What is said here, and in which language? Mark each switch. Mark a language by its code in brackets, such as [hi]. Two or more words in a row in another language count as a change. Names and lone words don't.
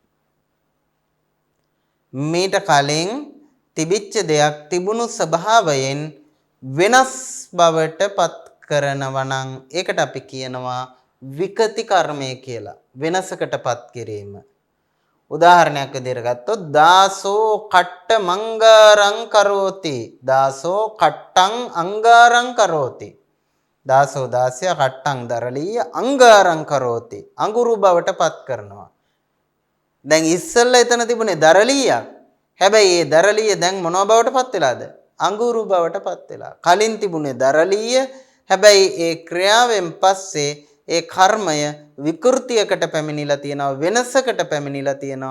[si] මීට කලින් තිබිච්ච දෙයක් තිබුණු ස්වභාවයෙන් වෙනස් බවට පත් කරනවා නම් ඒකට අපි කියනවා විකති කර්මය කියලා. වෙනසකටපත් කිරීම. උදාහරණයක් විදිහට ගත්තොත් [pi] දාසෝ කට්ට මංගාරං කරෝති. දාසෝ කට්ටං අංගාරං කරෝති. [si] දාසෝ දාසය කට්ටං දරලීය [pi] අංගාරං කරෝති. [si] අඟුරු බවට පත් කරනවා. දැන් ඉස්සෙල්ලා එතන තිබුණේ දරලීයක්. හැබැයි ඒ දරලීය දැන් මොනවා බවට පත් වෙලාද? අඟුරු බවට පත් වෙලා. කලින් තිබුණේ දරලීය. හැබැයි ඒ ක්‍රියාවෙන් පස්සේ ඒ කර්මය විකෘතියකට පැමිණිලා තියෙනවා, වෙනසකට පැමිණිලා තියෙනවා.